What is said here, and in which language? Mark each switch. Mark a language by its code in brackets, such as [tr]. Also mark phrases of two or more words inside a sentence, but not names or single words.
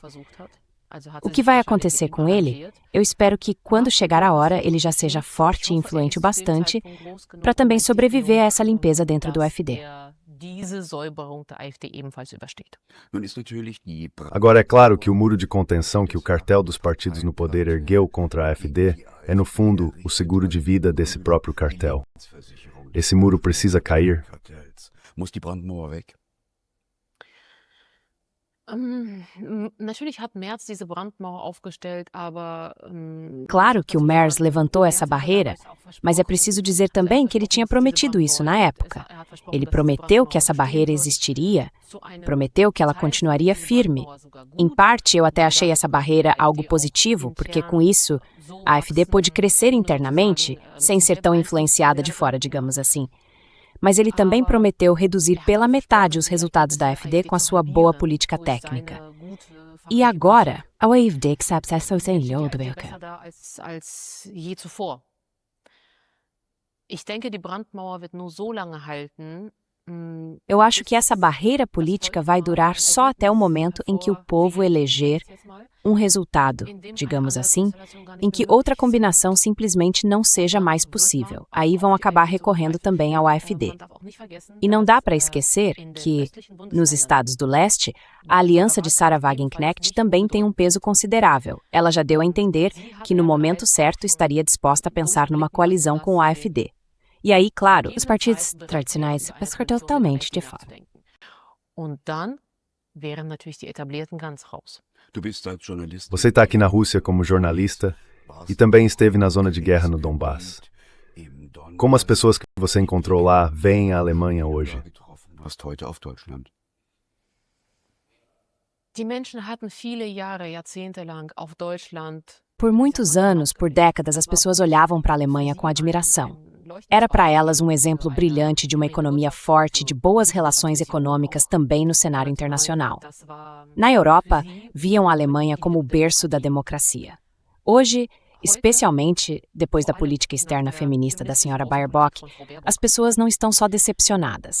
[pt] O que vai acontecer com ele? Eu espero que, quando chegar a hora, ele já seja forte e influente o bastante para também sobreviver a essa limpeza dentro do AfD. Agora, é claro que o muro de contenção que o cartel dos partidos no poder ergueu contra a AfD é, no fundo, o seguro de vida desse próprio cartel. Esse muro precisa cair. [de] Muss die Brandmauer weg? Natürlich hat Merz diese Brandmauer aufgestellt, aber [pt] Claro que o Merz levantou essa barreira, mas é preciso dizer também que ele tinha prometido isso na época. Ele prometeu que essa barreira existiria, prometeu que ela continuaria firme. Em parte, eu até achei essa barreira algo positivo, porque com isso, a AfD pôde crescer internamente, sem ser tão influenciada de fora, digamos assim. Mas ele também prometeu reduzir pela metade os resultados da AfD com a sua boa política técnica. E agora, a AfD accepta essa [de] Ich denke, die Brandmauer wird nur so lange halten. [pt] Eu acho que essa barreira política vai durar só até o momento em que o povo eleger um resultado, digamos assim, em que outra combinação simplesmente não seja mais possível. Aí vão acabar recorrendo também ao AfD. E não dá para esquecer que, nos estados do leste, a aliança de Sarah Wagenknecht também tem um peso considerável. Ela já deu a entender que, no momento certo, estaria disposta a pensar numa coalizão com o AfD. E aí, claro, os partidos tradicionais ficam totalmente de fora. [de] Und dann wären natürlich die Etablierten ganz raus. [pt] Você está aqui na Rússia como jornalista e também esteve na zona de guerra no Donbass. Como as pessoas que você encontrou lá veem a Alemanha hoje? [de] Die Menschen hatten viele Jahre, Jahrzehnte lang auf Deutschland. [pt] Por muitos anos, por décadas, as pessoas olhavam para a Alemanha com admiração. Era para elas um exemplo brilhante de uma economia forte, de boas relações econômicas também no cenário internacional. Na Europa, viam a Alemanha como o berço da democracia. Hoje, especialmente depois da política externa feminista da senhora Baerbock, as pessoas não estão só decepcionadas.